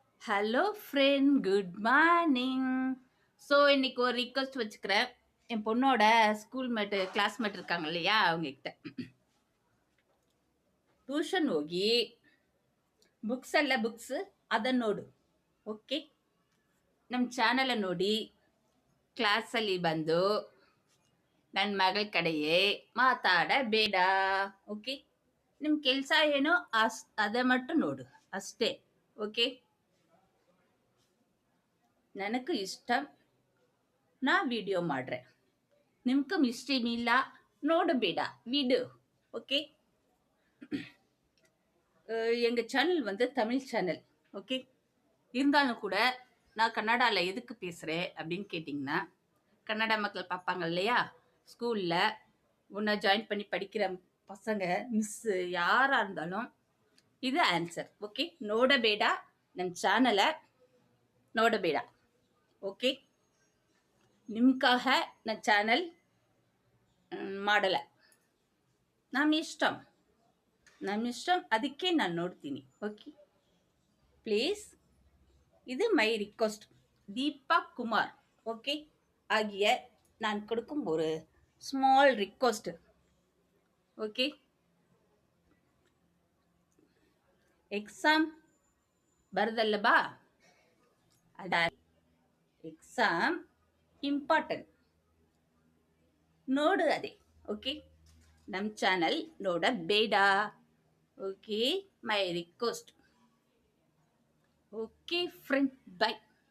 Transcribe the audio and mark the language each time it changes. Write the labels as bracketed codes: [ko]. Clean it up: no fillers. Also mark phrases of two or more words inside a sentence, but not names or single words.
[en] hello friend, good morning. [ta] ஸோ இன்னைக்கு ஒரு ரிக்வஸ்ட் வச்சுக்கிறேன். என் பொண்ணோட ஸ்கூல் கிளாஸ்மேட் இருக்காங்க இல்லையா, அவங்க கிட்ட [kn] ಟ್ಯೂಷನ್ ಹೋಗಿ ಬುಕ್ಸ್ ಎಲ್ಲ ಬುಕ್ಸ್ ಅದನ್ನ ನೋಡು. ಓಕೆ, ನಮ್ಮ ಚಾನಲ್ ನೋಡಿ ಕ್ಲಾಸಲ್ಲಿ ಬಂದು ನನ್ನ ಮಗಳ ಕಡೆಯೇ ಮಾತಾಡಬೇಡ. ಓಕೆ, ನಿಮ್ಮ ಕೆಲಸ ಏನೋ ಅದೇ ಮಟ್ಟು ನೋಡು ಅಷ್ಟೇ. ಓಕೆ, ನನಗೆ ಇಷ್ಟ ನಾ ವಿಡಿಯೋ ಮಾಡ್ರೆ, ನಿಮ್ಗೆ ಇಷ್ಟಮಿಲ್ಲ ನೋಡಬೇಡ விடு. [ta] ஓகே, எங்கள் சேனல் வந்து தமிழ் சேனல். ஓகே, இருந்தாலும் கூட நான் கன்னடாவில் எதுக்கு பேசுகிறேன் அப்படின்னு கேட்டிங்கன்னா, கன்னடா மக்கள் பார்ப்பாங்க இல்லையா, ஸ்கூலில் உன்னை ஜாயின் பண்ணி படிக்கிற பசங்க மிஸ்ஸு யாராக இருந்தாலும் இது ಆನ್ಸರ್. [kn] ಓಕೆ, ನೋಡಬೇಡ, ನಮ್ಮ ಚಾನಲ ನೋಡಬೇಡ. ಓಕೆ, ನಿಮ್ಗಾக ನನ್ನ ಚಾನಲ್ ಮಾಡಲ್ಲ. ನಮ್ಮ ಇಷ್ಟ ಅದಕ್ಕೆ ನಾನು ನೋಡ್ತೀನಿ. ಓಕೆ, ಪ್ಲೀಸ್, [en] இது my request. [ta] தீபா குமார். ஓகே, ஆகிய நான் கொடுக்கும் ஒரு [en] small request. [ta] ஓகே, எக்ஸாம் வருதல்லபா, [kn] ಅದ [en] exam important [kn] ನೋಡು ಅದೇ. ಓಕೆ, ನಮ್ಮ ಚಾನಲ್ ನೋಡಬೇಡ. [en] okay, my request. okay friend, bye.